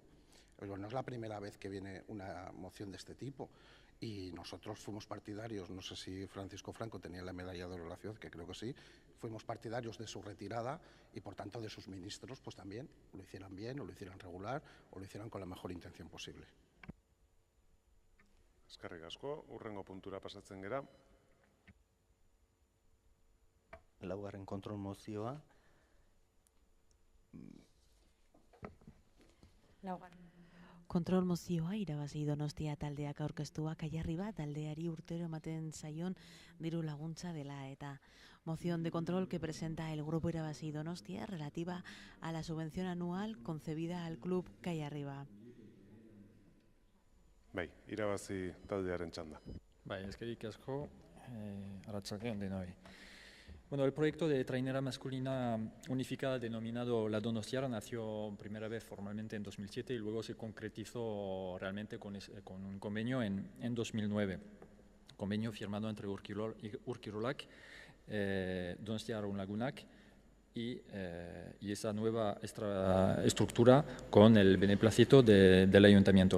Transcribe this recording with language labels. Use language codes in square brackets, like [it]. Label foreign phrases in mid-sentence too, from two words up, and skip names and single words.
[es] Pero no es la primera vez que viene una moción de este tipo. Y nosotros fuimos partidarios, no sé si Francisco Franco tenía la medalla de oro de la ciudad, que creo que sí, fuimos partidarios de su retirada y por tanto de sus ministros, pues también lo hicieran bien o lo hicieran regular o lo hicieran con la mejor intención posible. [eu] Eskerrik asko, hurrengo puntura pasatzen gera. Laugarren kontrol mozioa. Kontrol mozioa irabazi Donostia taldeak aurkeztua Kaiarriba taldeari urtero ematen zaion diru laguntza dela eta [es] moción de control que presenta el grupo irabazi Donostia relativa a la subvención anual concebida al club Kaiarriba. [eu] Bai, irabazi taldearen txanda. Bai, eskerrik asko, arratsaldeon denoi. Bueno, [es] el proyecto de trainera masculina unificada denominado La Donostiarra nació primera vez formalmente en 2007 y luego se concretizó realmente con un convenio en 2009. Convenio firmado entre Urkirolak, Donostiarra Lagunak y esa nueva estructura con el beneplácito del ayuntamiento.